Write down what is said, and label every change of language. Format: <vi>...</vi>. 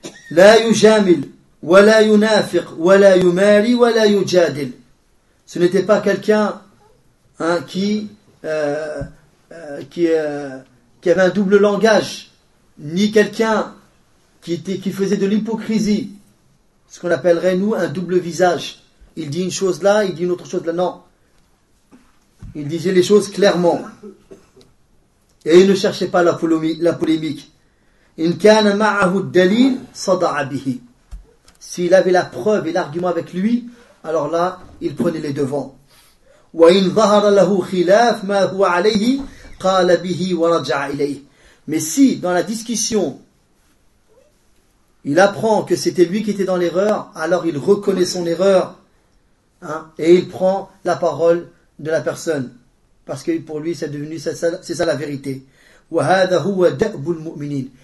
<ar>لا يجامل ولا ينافق ولا يماري ولا يجادل.</ar> <fr>Ce n'était pas quelqu'un qui avait un double langage, ni quelqu'un qui faisait de l'hypocrisie, ce qu'on appellerait nous un double visage. Il dit une chose là, il dit une autre chose là. Non, il disait les choses clairement et il ne cherchait pas la polémique.</fr> <ar>إن كان معه الدليل صدع به.</ar> <fr>S'il avait la preuve et l'argument avec lui, alors là, il prenait les devants.</fr> <ar>وإن ظهر له خلاف ما هو عليه قال به ورجع إليه.</ar> <fr>Mais si dans la discussion il apprend que c'était lui qui était dans l'erreur, alors il reconnaît son erreur, hein, et il prend la parole de la personne, parce que pour lui c'est devenu c'est ça la vérité.</fr> <ar>وَهَذَا هُوَ دَأْبُ الْمُؤْمِنِينَ.</ar>